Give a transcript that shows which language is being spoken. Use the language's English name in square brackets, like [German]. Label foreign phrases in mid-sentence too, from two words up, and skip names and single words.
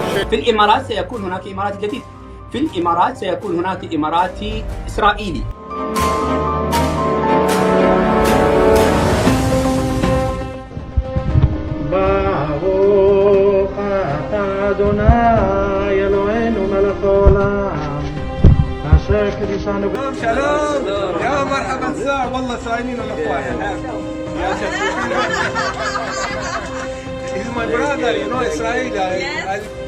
[Arabic] في الإمارات سيكون هناك إماراتي جديد، في الإمارات سيكون هناك إماراتي إسرائيلي. [Hebrew] ברוך אתה אדוני אלוהינו מלך העולם אשר קדישנו. שלום, [Arabic] يا مرحبا الساعة والله صايمين الأخوان. [English] He's my brother, you know, Israel.